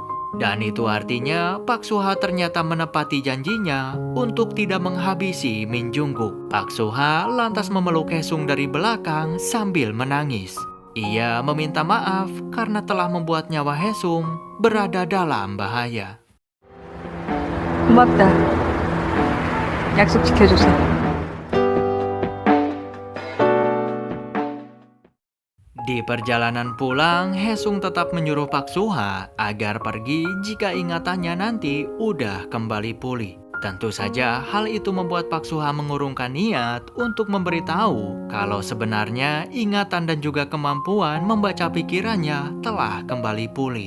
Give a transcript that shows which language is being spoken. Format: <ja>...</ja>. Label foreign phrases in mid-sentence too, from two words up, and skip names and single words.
<id>Dan itu artinya Pak Suha ternyata menepati janjinya untuk tidak menghabisi Min Jungguk. Pak Suha lantas memeluk Hesung dari belakang sambil menangis. Ia meminta maaf karena telah membuat nyawa Hesung berada dalam bahaya.</id> <ko>고맙다. 약속 지켜줘서.</ko> <id>Di perjalanan pulang, Hesung tetap menyuruh Pak Suha agar pergi jika ingatannya nanti udah kembali pulih. Tentu saja hal itu membuat Pak Suha mengurungkan niat untuk memberitahu kalau sebenarnya ingatan dan juga kemampuan membaca pikirannya telah kembali pulih.</id>